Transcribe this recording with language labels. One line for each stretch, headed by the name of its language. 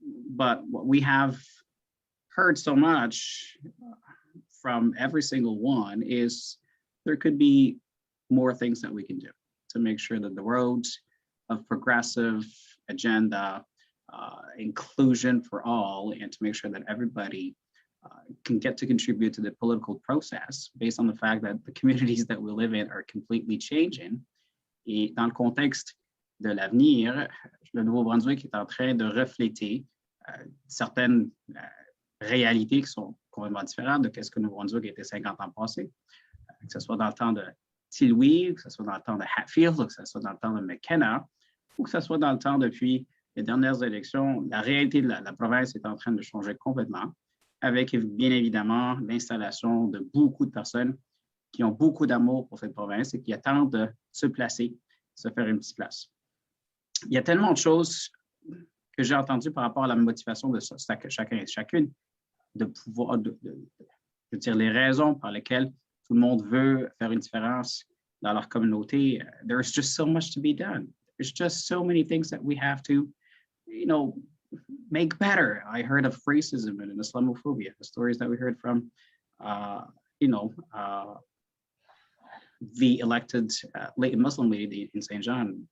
English: But what we have heard so much from every single one is there could be more things that we can do to make sure that the road of progressive agenda, inclusion for all, and to make sure that everybody can get to contribute to the political process based on the fact that the communities that we live in are completely changing.
French: Et dans le contexte de l'avenir, le Nouveau-Brunswick est en train de refléter certaines réalités qui sont complètement différentes de ce que le Nouveau-Brunswick était 50 ans passé, que ce soit dans le temps de Louis, que ce soit dans le temps de Hatfield, que ce soit dans le temps de McKenna, ou que ce soit dans le temps depuis les dernières élections. La réalité de la province est en train de changer complètement, avec bien évidemment l'installation de beaucoup de personnes qui ont beaucoup d'amour pour cette province et qui attendent de se placer, se faire une petite place. Il y a tellement de choses que j'ai entendues par rapport à la motivation de chacun et chacune, de pouvoir, je veux dire, les raisons par lesquelles tout le monde veut faire une différence dans leur communauté.
English: There's just so much to be done. There's just so many things that we have to, make better. I heard of racism and Islamophobia, the stories that we heard from, the elected late Muslim lady in St. John.